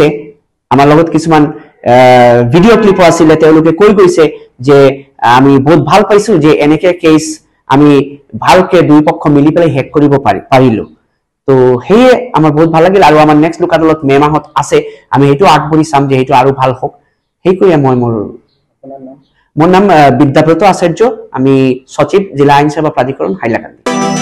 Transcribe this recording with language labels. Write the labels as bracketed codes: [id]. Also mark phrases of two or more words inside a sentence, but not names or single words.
[as] আমাৰ লগত কিছুমান ভিডিও ক্লিপো আছিলে, তেওঁলোকে কৈ গৈছে যে আমি বহুত ভাল পাইছো যে এনেকে কেছ আমি ভালকে দুই পক্ষ মিলি পেলাই শেষ কৰিব পাৰিলো। তো সেয়ে আমার বহুত ভাল লাগিল। আৰু আমাৰ নেক্সট লোক আদালত মে মাহত আছে। আমি সেইটো আগবঢ়ি চাম যে সেইটো আৰু ভাল হোক। সেই কৈ মই মোৰ নাম বিদ্যাব্রত আচার্য। আমি সচিব, জেলা আইন সেবা প্রাধিকরণ, হাইলাকান্দি।